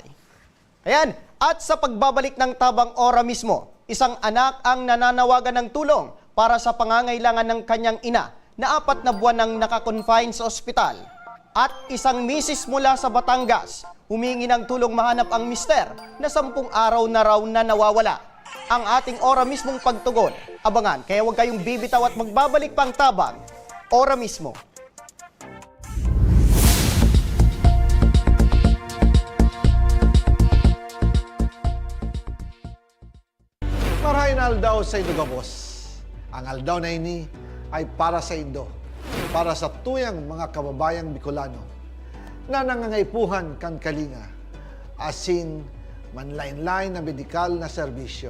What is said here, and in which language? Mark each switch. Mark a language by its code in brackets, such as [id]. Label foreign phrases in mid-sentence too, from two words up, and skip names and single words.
[tl] Ayan, at sa pagbabalik ng Tabang Ora mismo, isang anak ang nananawagan ng tulong para sa pangangailangan ng kanyang ina na 4 na buwan nang nakakonfine sa ospital. At isang misis mula sa Batangas, humingi ng tulong mahanap ang mister na 10 araw na raw na nawawala. Ang ating ora mismong pagtugon, abangan, kaya huwag kayong bibitaw at magbabalik pang Tabang Ora mismo. [bik] Marahin aldaw sa Indo Gabos. Ang aldaw na ini ay para sa Indo, para sa tuyang mga kababayang Bicolano na nangangaipuhan kan kalinga, asin manlain-lain na medikal na serbisyo.